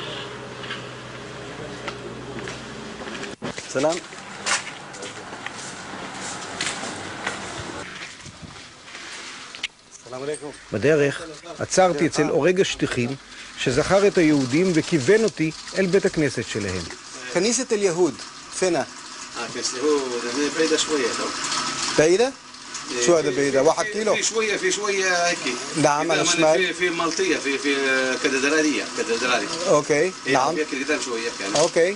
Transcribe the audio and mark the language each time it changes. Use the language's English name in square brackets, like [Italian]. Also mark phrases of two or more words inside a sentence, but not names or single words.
[Hebrew] סלאם. בדרך עצרתי אצל אורג השטיחים שזכר את היהודים וכיוון אותי אל בית הכנסת שלהם. [Arabic] كنيسة اليهود فين؟ كنيسة اليهود بعيدة شوية. بعيدة؟ شو هذا بعيدة؟ 1 كيلو؟ في شوية هيك. نعم على الشمال. في مالطية في كاتدرالية. اوكي نعم. هيك قدام شوية كان. اوكي.